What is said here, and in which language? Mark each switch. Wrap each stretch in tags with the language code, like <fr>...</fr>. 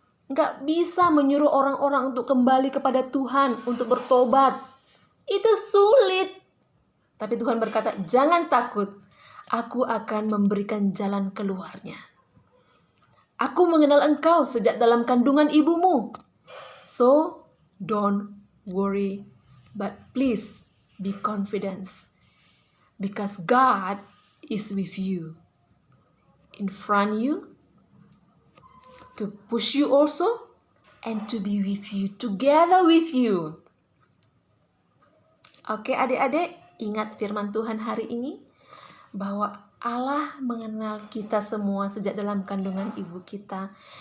<id>Nggak bisa menyuruh orang-orang untuk kembali kepada Tuhan, untuk bertobat. Itu sulit. Tapi Tuhan berkata, jangan takut. Aku akan memberikan jalan keluarnya. Aku mengenal engkau sejak dalam kandungan ibumu.</id> <en>So, don't worry, but please be confident. Because God is with you. In front you, to push you also, and to be with you, together with you.</en> <id>Oke adik-adik, ingat firman Tuhan hari ini, bahwa Allah mengenal kita semua sejak dalam kandungan ibu kita.</id>